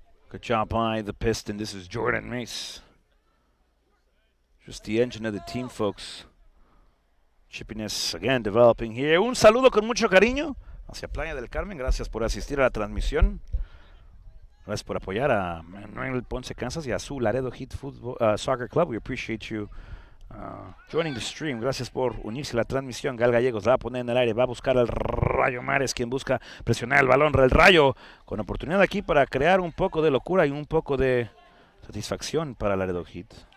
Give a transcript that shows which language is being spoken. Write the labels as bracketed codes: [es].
[en] Good job by the Piston. This is Jordan Mace. Just the engine of the team, folks. Chippiness again developing here. [es] Un saludo con mucho cariño hacia Playa del Carmen. Gracias por asistir a la transmisión. Gracias por apoyar a Manuel Ponce Kansas y a su Laredo Heat Soccer Club. [en] We appreciate you joining the stream. [es] Gracias por unirse a la transmisión. Gael Gallegos la va a poner en el aire. Va a buscar al Rayo Mares, quien busca presionar el balón. El Rayo con oportunidad aquí para crear un poco de locura y un poco de satisfacción para Laredo Heat.